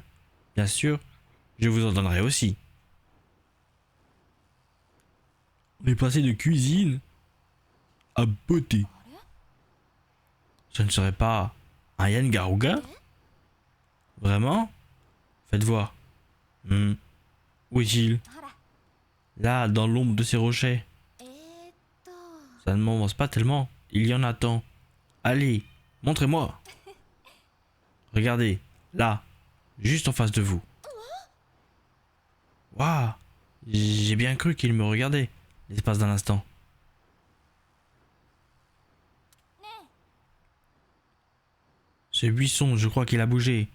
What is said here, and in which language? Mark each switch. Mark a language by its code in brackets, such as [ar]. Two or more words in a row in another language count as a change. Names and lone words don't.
[fr] Bien sûr, je vous en donnerai aussi. On est passé de cuisine à beauté. Ce ne serait pas un Yann Garuga? Vraiment? Faites voir. Où est-il? [ja] ほら [fr] Là, dans l'ombre de ces rochers. えーっと Ça ne m'avance pas tellement. Il y en a tant. Allez, montrez-moi. Regardez, là, juste en face de vous. Waouh, j'ai bien cru qu'il me regardait, l'espace d'un instant. Ce buisson, je crois qu'il a bougé.